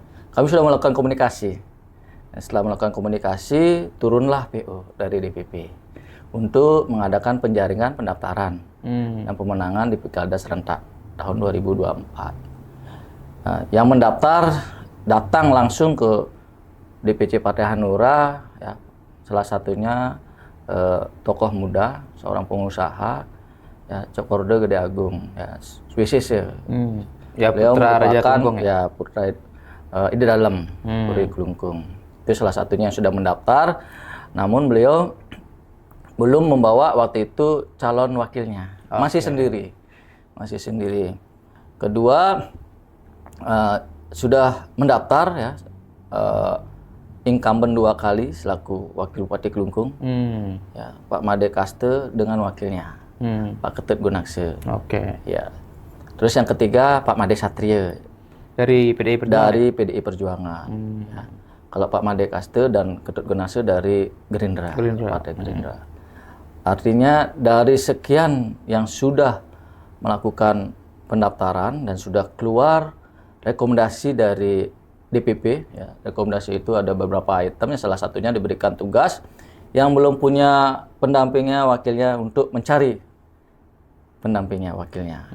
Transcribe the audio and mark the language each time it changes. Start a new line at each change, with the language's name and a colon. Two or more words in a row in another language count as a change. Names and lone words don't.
Indonesian: Kami sudah melakukan komunikasi. Setelah melakukan komunikasi, turunlah PO dari DPP untuk mengadakan penjaringan pendaftaran dan pemenangan di Pilkada serentak tahun 2024. Nah, yang mendaftar datang langsung ke DPC Partai Hanura, ya, salah satunya tokoh muda, seorang pengusaha, ya, Cokorda Gede Agung, ya, Swisis ya. Ya, putra Raja Klungkung ya. Putra Ide Dalem, Puri Klungkung. Itu salah satunya yang sudah mendaftar, namun beliau belum membawa waktu itu calon wakilnya, masih sendiri. Kedua, sudah mendaftar ya, incumbent 2 kali selaku wakil bupati Klungkung, ya, Pak Made Kaste dengan wakilnya, Pak Ketut Gunakse. Ya. Terus yang ketiga Pak Made Satria dari PDI Perjuangan. Dari PDI Perjuangan. Ya. Kalau Pak Made Kaste dan Ketut Gunakse dari Gerindra. Partai Gerindra. Artinya dari sekian yang sudah melakukan pendaftaran dan sudah keluar rekomendasi dari DPP, ya, rekomendasi itu ada beberapa itemnya, salah satunya diberikan tugas yang belum punya pendampingnya, wakilnya untuk mencari pendampingnya, wakilnya.